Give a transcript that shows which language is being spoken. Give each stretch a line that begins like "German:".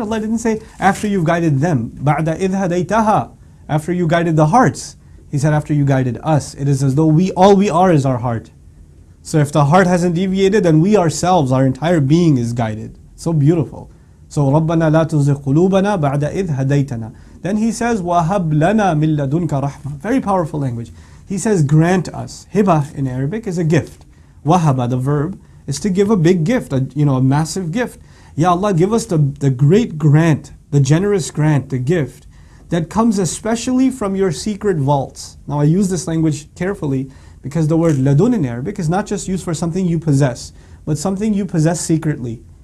English: Allah didn't say after you've guided them.
Arabic: Ba'da idh hadaytaha,
English: after you guided the hearts. He said after you guided us. It is as though all we are is our heart. So if the heart hasn't deviated, then we ourselves, our entire being is guided. So beautiful. So
Arabic: Rabbana la tuzigh qulubana ba'da idh hadaytana.
English: Then he says,
Arabic: وَهَبْ لَنَا مِن لَدُنْكَ رَحْمَةً.
English: Very powerful language. He says, grant us. Hiba in Arabic is a gift. Wahaba, the verb, is to give a big gift, a massive gift. Ya Allah, give us the great grant, the generous grant, the gift that comes especially from your secret vaults. Now I use this language carefully because the word ladun in Arabic is not just used for something you possess, but something you possess secretly.